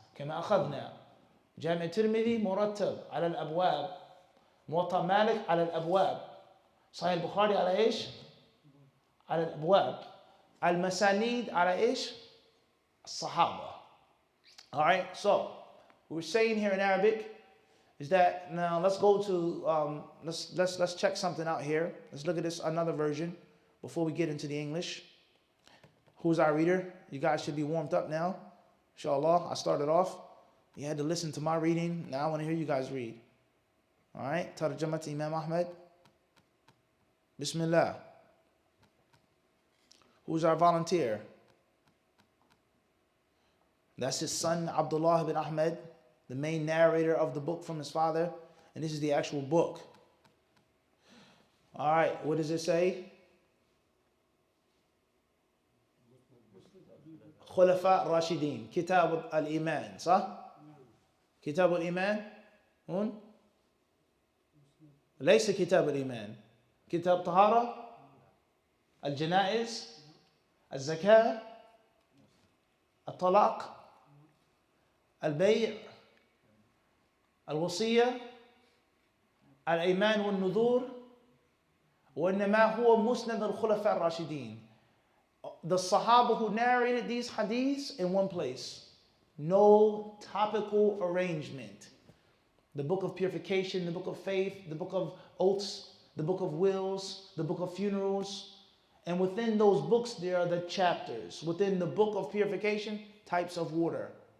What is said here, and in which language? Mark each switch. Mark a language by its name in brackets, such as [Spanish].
[Arabic] كما أخذنا جامع الترمذي مرتب على الأبواب، موطأ مالك على الأبواب، صحيح البخاري على إيش؟ على الأبواب، المسانيد على إيش؟ الصحابة. [English] All right, so what we're saying here in Arabic is that now let's go to let's check something out here. Let's look at this another version before we get into the English. Who's our reader? You guys should be warmed up now. Inshallah, I started off. You had to listen to my reading. Now I want to hear you guys read. All right, Tarjamat Imam Ahmad. Bismillah. Who's our volunteer? That's his son, Abdullah ibn Ahmad, the main narrator of the book from his father. And this is the actual book. All right, what does it say? [Arabic] خلفاء راشدين كتاب الإيمان صح؟ كتاب الإيمان هون ليس كتاب الإيمان كتاب طهارة الجنائز الزكاة الطلاق البيع الوصية الأيمان والنذور وإنما هو مسند الخلفاء الراشدين. [English] The Sahaba who narrated these hadiths in one place. No topical arrangement. The book of purification, the book of faith, the book of oaths, the book of wills, the book of funerals. And within those books there are the chapters. Within the book of purification, types of water.